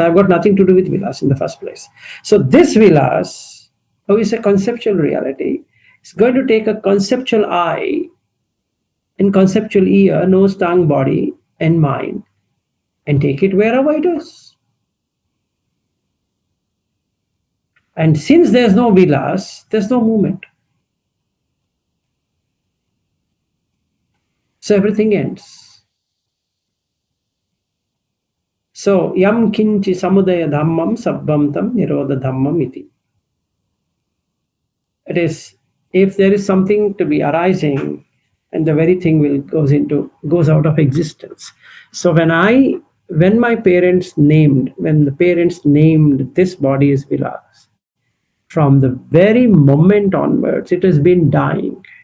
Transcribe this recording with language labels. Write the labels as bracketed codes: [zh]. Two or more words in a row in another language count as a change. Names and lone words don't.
[en] I've got nothing to do with Vilas in the first place. So this Vilas, who is a conceptual reality, is going to take a conceptual eye and conceptual ear, nose, tongue, body, and mind, and take it wherever it is. And since there's no Vilas, there's no movement. So everything ends. So, [pi] yam kinchi samudaya dhammam sabbam tam nirodha dhammam iti. [en] It is, if there is something to be arising, and the very thing goes out of existence. So when the parents named this body as Vilas, from the very moment onwards, it has been dying.